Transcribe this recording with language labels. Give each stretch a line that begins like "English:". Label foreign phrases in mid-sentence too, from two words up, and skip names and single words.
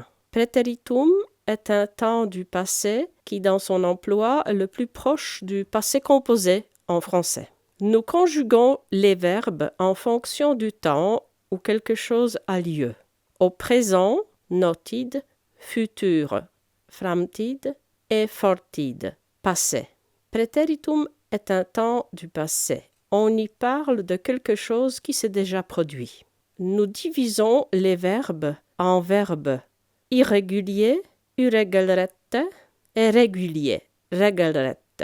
French: Préteritum est un temps du passé qui, dans son emploi, est le plus proche du passé composé en français. Nous conjuguons les verbes en fonction du temps où quelque chose a lieu. Au présent, notid, futur,
Norwegian: framtid et fortid,
French: passé. Préteritum est un temps du passé. On y parle de quelque chose qui s'est déjà produit. Nous divisons les verbes en verbes irréguliers, uregelrette, et réguliers, regelrette.